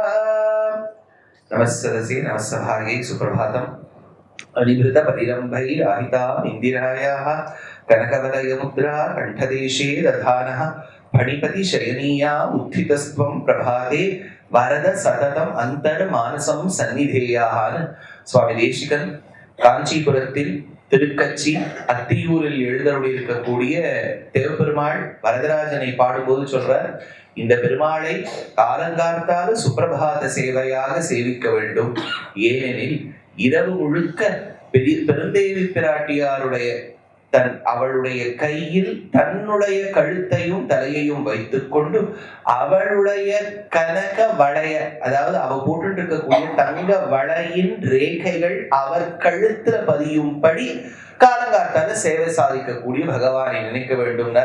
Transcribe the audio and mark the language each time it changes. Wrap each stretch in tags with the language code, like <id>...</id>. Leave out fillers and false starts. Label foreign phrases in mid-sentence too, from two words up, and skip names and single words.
<sa>नमस्सदसे नमस्सभागे सुप्रभातम्। अनिभृत परिरम्भैराहिताम् इन्दिरायाः कनकवलयमुद्रा कण्ठदेशे दधानः फणिपति शयनीयाम् उत्थितस्त्वं प्रभाते वरद सततम् अन्तर्मानसं सन्निधेयान्</sa> <ta>சுவாமி தேசிகன் காஞ்சிபுரத்தில் திருக்கச்சி அத்தியூரில் எழுந்தருளி இருக்கக்கூடிய தேவபெருமாள் வரதராஜனை பாடும்போது சொல்றார், இந்த பெருமாளை காலங்கார்த்தால சுப்பிரபாத சேவையாக சேவிக்க வேண்டும். ஏனெனில் இரவு முழுக்க பெருந்தேவி பிராட்டியாருடைய அவளுடைய கையில் தன்னுடைய கழுத்தையும் தலையையும் வைத்துக் கொண்டு அவளுடைய கனக வளைய, அதாவது அவ போட்டு இருக்கக்கூடிய தங்க வளையின் ரேகைகள் அவர் கழுத்துல பதியும்படி காலங்காத்தால சேவை சாதிக்கக்கூடிய பகவானை நினைக்க வேண்டும்னார்.</ta>